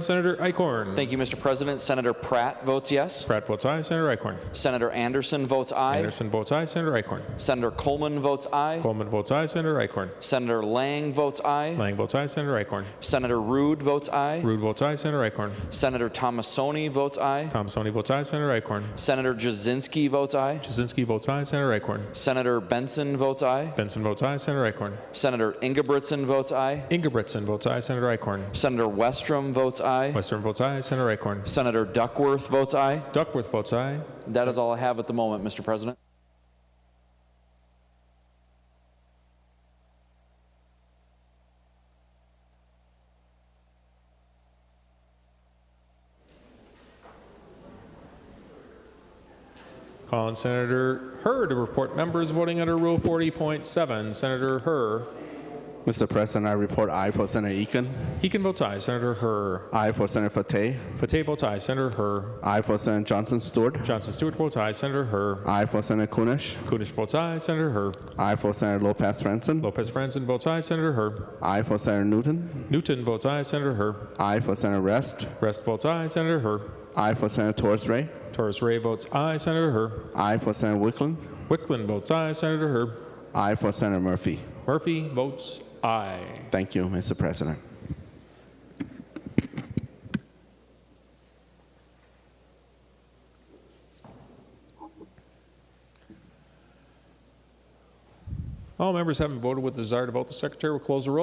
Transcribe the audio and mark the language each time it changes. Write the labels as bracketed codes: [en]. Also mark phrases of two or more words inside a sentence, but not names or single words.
[en] Senator Eichhorn. Thank you, Mr. President. Senator Pratt votes yes. Pratt votes aye. Senator Eichhorn. Senator Anderson votes aye. Anderson votes aye. Senator Eichhorn. Senator Coleman votes aye. Coleman votes aye. Senator Eichhorn. Senator Lang votes aye. Lang votes aye. Senator Eichhorn. Senator Rude votes aye. Rude votes aye. Senator Eichhorn. Senator Tomassoni votes aye. Tomassoni votes aye. Senator Eichhorn. Senator Jasinski votes aye. Jasinski votes aye. Senator Eichhorn. Senator Benson votes aye. Benson votes aye. Senator Eichhorn. Senator Ingebrigtsen votes votes aye. Ingebretson votes aye. Senator Eichhorn. Senator Westrom votes aye. Western votes aye. Senator Eichhorn. Senator Duckworth votes aye. Duckworth votes aye. That is all I have at the moment, Mr. President. Call on Senator Herr to report members voting under Rule 40.7. Senator Herr. Mr. President, I report aye for Senator Eakin. Eakin votes aye. Senator Herr. Aye for Senator Fateh. Fateh votes aye. Senator Herr. Aye for Senator Johnson Stewart. Johnson Stewart votes aye. Senator Herr. Aye for Senator Kunish. Kunish votes aye. Senator Herr. Aye for Senator Lopez Franson. Lopez Franson votes aye. Senator Herr. Aye for Senator Newton. Newton votes aye. Senator Herr. Aye for Senator Rest. Rest votes aye. Senator Herr. Aye for Senator Torres Ray. Torres Ray votes aye. Senator Herr. Aye for Senator Wickland. Wickland votes aye. Senator Herr. Aye for Senator Murphy. Murphy votes aye. Thank you, Mr. President. All members having voted with the desire to vote, the Secretary will close the roll.